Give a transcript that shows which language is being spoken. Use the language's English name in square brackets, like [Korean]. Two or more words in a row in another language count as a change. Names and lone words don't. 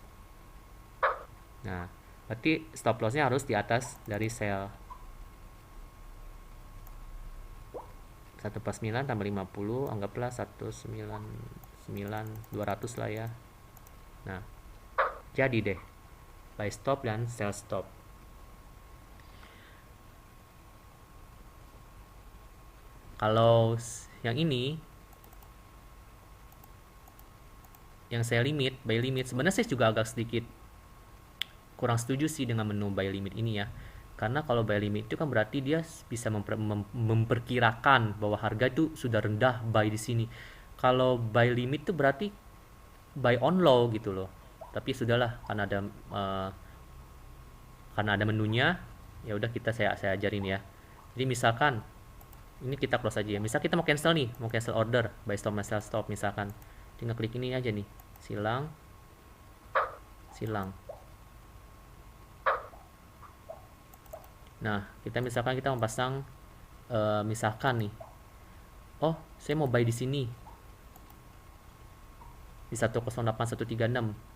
[Indonesian] Nah, berarti [English] stop lossnya [Indonesian] harus di atas dari sell. 149 tambah 50, anggaplah 199.200 lah ya. Nah, jadi deh [English] buy stop [Indonesian] dan [English] sell stop. [Indonesian] Kalau yang ini, yang saya limit, [English] buy limit, [Indonesian] sebenarnya saya juga agak sedikit kurang setuju sih dengan menu [English] buy limit [Indonesian] ini ya. Karena kalau [English] buy limit [Indonesian] itu kan berarti dia bisa memperkirakan bahwa harga itu sudah rendah, buy di sini. Kalau [English] buy limit [Indonesian] itu berarti [English] buy on low [Indonesian] gitu loh. Tapi sudahlah, karena ada menunya, ya udah saya ajarin ya. Jadi misalkan ini kita close aja ya. Misal kita mau cancel nih, mau [English] cancel order buy stop sell stop [Indonesian] misalkan. Tinggal klik ini aja nih. Silang. Nah, kita misalkan kita mau pasang misalkan nih. Oh, saya mau buy di sini. Di 108.136.